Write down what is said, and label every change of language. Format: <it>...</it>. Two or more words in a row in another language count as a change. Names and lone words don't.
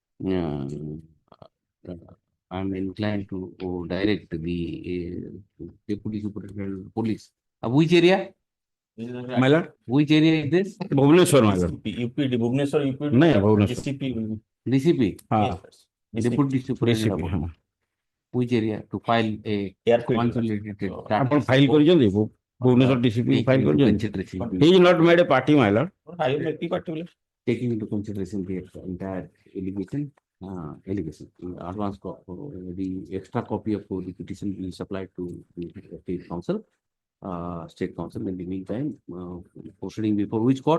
<en>I'm inclined to direct the deputy superintendent of police. Which area? My lord. Which area is this? Bhubaneswar, my lord. Bhubaneswar, UP. No, Bhubaneswar. DCP. Yes, Deputy superintendent. Which area to file a consolidated</en> <or>ଆପଣ ଫାଇଲ କରିଛନ୍ତି</or> <en>Bhubaneswar DCP file consideration. He is not made a party, my lord. Are you making particular? Taking into consideration the entire allegation, advance the extra copy of the petition will be supplied to the state council. State council in the meantime, proceeding before which court?</en>